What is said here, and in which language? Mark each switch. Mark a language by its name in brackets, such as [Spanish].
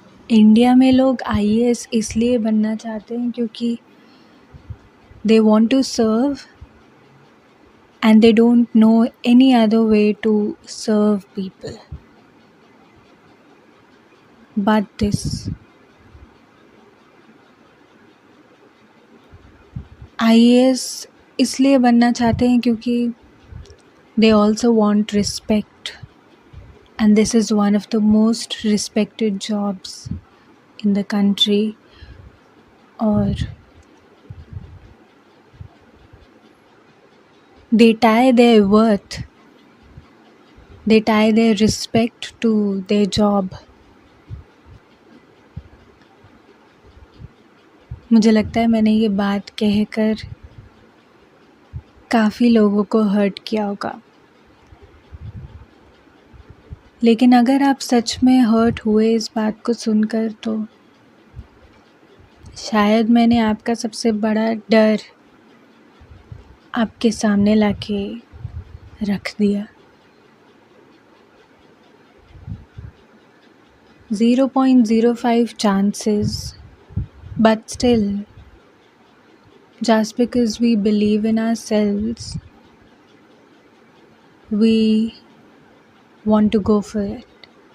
[Hindi] India में लोग IAS इसलिए बनना चाहते हैं क्योंकि [English] They want to serve and they don't know any other way to serve people but this. [Hindi] IAS इसलिए बनना चाहते हैं क्योंकि [English] they also want respect and this is one of the most respected jobs in the country. और they tie their worth, they tie their respect to their job. [Hindi] मुझे लगता है मैंने ये बात कहकर काफ़ी लोगों को हर्ट किया होगा, लेकिन अगर आप सच में हर्ट हुए इस बात को सुनकर तो शायद मैंने आपका सबसे बड़ा डर आपके सामने लाके रख दिया। [English] 0.05 chances, but still, just because we believe in ourselves, we want to go for it.